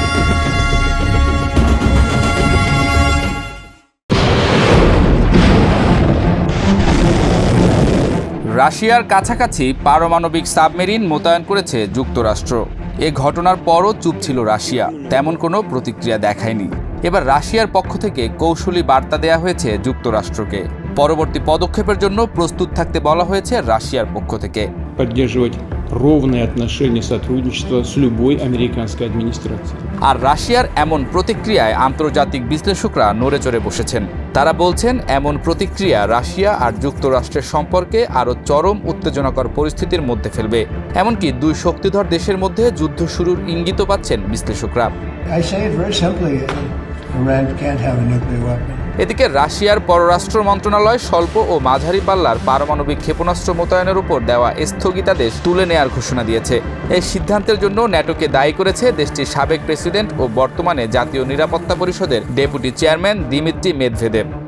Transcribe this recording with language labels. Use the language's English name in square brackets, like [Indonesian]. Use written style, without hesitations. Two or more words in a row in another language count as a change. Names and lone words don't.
[Bangla] রাশিয়ার কাছাকাছি পারমাণবিক সাবমেরিন মোতায়েন করেছে যুক্তরাষ্ট্র। এ ঘটনার পরও চুপ ছিল রাশিয়া, তেমন কোনো প্রতিক্রিয়া দেখায়নি। এবার রাশিয়ার পক্ষ থেকে কৌশলী বার্তা দেয়া হয়েছে যুক্তরাষ্ট্রকে। পরবর্তী পদক্ষেপের জন্য প্রস্তুত থাকতে বলা হয়েছে রাশিয়ার পক্ষ থেকে। [Russian] Поддерживать ровные отношения сотрудничества с любой американской администрацией. [Bangla] আর রাশিয়ার এমন প্রতিক্রিয়ায় আন্তর্জাতিক বিশ্লেষকরা নড়েচড়ে বসেছেন। তারা বলছেন এমন প্রতিক্রিয়া রাশিয়া আর যুক্তরাষ্ট্রের সম্পর্কে আরও চরম উত্তেজনাকর পরিস্থিতির মধ্যে ফেলবে। এমনকি দুই শক্তিধর দেশের মধ্যে যুদ্ধ শুরুর ইঙ্গিতও পাচ্ছেন বিশ্লেষকরা। [English] I say it very simply, Iran can't have a nuclear weapon. [Bangla] এদিকে রাশিয়ার পররাষ্ট্র মন্ত্রণালয় স্বল্প ও মাঝারি পাল্লার পারমাণবিক ক্ষেপণাস্ত্র মোতায়েনের উপর দেওয়া স্থগিতাদেশ তুলে নেয়ার ঘোষণা দিয়েছে। এই সিদ্ধান্তের জন্য ন্যাটোকে দায়ী করেছে দেশটির সাবেক প্রেসিডেন্ট ও বর্তমানে জাতীয় নিরাপত্তা পরিষদের [English] deputy chairman [Bangla] দিমিত্রি মেদভেদেভ।